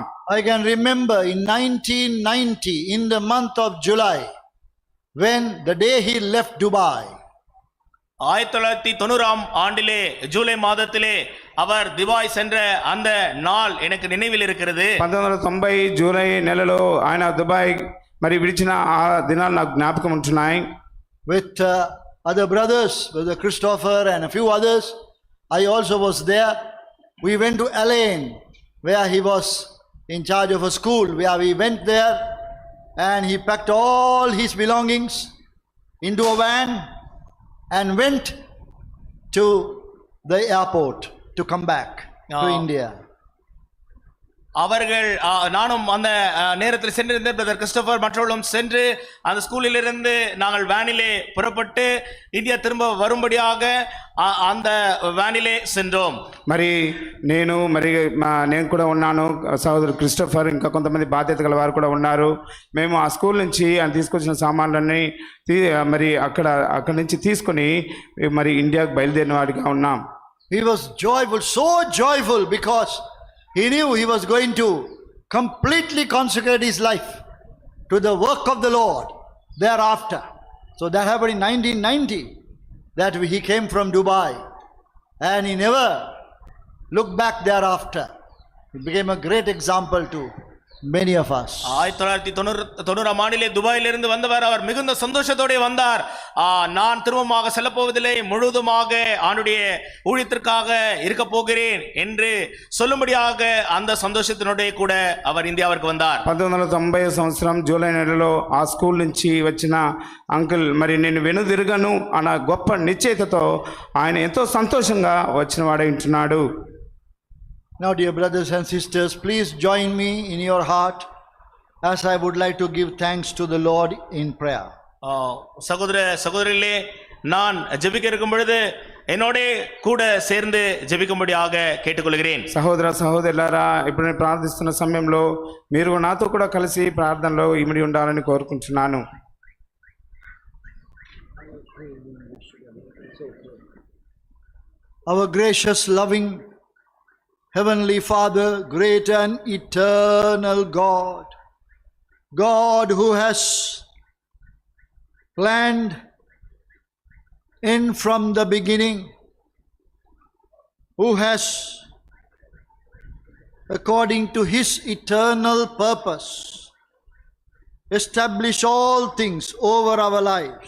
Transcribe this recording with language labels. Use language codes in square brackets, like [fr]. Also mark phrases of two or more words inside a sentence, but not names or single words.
[en] I can remember in 1990 in the month of July when the day he left Dubai. [ta] 1990 ஆண்டிலே ஜூலை மாதத்திலே அவர் துபாய் சென்ற அந்த நாள் எனக்கு நினைவில் இருக்கிறது. [te] 1990 జూలై నెలలో ఆయన దుబాయ్ మరి విడిచిన ఆ దినాలు నాకు జ్ఞాపకం ఉంటున్నాయి. [en] With other brothers, with Christopher and a few others, I also was there. We went to Elaine where he was in charge of a school, where we went there and he packed all his belongings into a van and went to the airport to come back to India. [ta] அவர்கள் நானும் அந்த நேரத்தில் சென்றிருந்த பிரதர் கிறிஸ்டோபர் மற்றவர்களும் சென்று அந்த ஸ்கூலில் இருந்து நாங்கள் வேனிலே புறப்பட்டு இந்தியா திரும்ப வரும்படியாக அந்த வேனிலே சென்றோம். [te] మరి నేను కూడా ఉన్నాను, సహోదరు క్రిస్టోఫర్ ఇంకా కొంతమంది బాధ్యత గల వారు కూడా ఉన్నారు. మేము ఆ స్కూల్ నుంచి ఆయన తీసుకొచ్చిన సామాన్లన్నీ మరి అక్కడి నుంచి తీసుకొని మరి ఇండియాకు బయలుదేరిన వాడిగా ఉన్నాం. [en] He was joyful, so joyful, because he knew he was going to completely consecrate his life to the work of the Lord thereafter. So that happened in 1990, that he came from Dubai and he never looked back thereafter. He became a great example to many of us. [ta] 1990 ஆண்டிலே துபாயிலிருந்து வந்தவர். அவர் மிகுந்த சந்தோஷத்தோடு வந்தார். நான் திரும்பமாக செல்ல போவதில்லை, முழுவதுமாக ஆண்டுடைய ஊழியத்திற்காக இருக்க போகிறேன் என்று சொல்லும்படியாக அந்த சந்தோஷத்தினோட கூட அவர் இந்தியாவிற்கு வந்தார். [te] 1990 సంవత్సరం జూలై నెలలో ఆ స్కూల్ నుంచి వచ్చిన అంకుల్ మరి నేను వెనుదిరగను అన్న గొప్ప నిశ్చయితతో ఆయన ఎంతో సంతోషంగా వచ్చిన వాడై ఉంటున్నాడు. [en] Now, dear brothers and sisters, please join me in your heart as I would like to give thanks to the Lord in prayer. [ta] சகோதர சகோதரிகளே, நான் ஜெபிக்க இருக்கும் பொழுது என்னோட கூட சேர்ந்து ஜெபிக்கும்படியாக கேட்டுக்கொள்கிறேன். [te] సహోదర సహోదరులారా, ఇప్పుడు నేను ప్రార్థిస్తున్న సమయంలో మీరు నాతో కూడా కలిసి ప్రార్థనలో ఇమిడి ఉండాలని కోరుకుంటున్నాను. [en] Our gracious, loving Heavenly Father, great and eternal God, God who has planned in from the beginning, who has, according to his eternal purpose, established all things over our lives.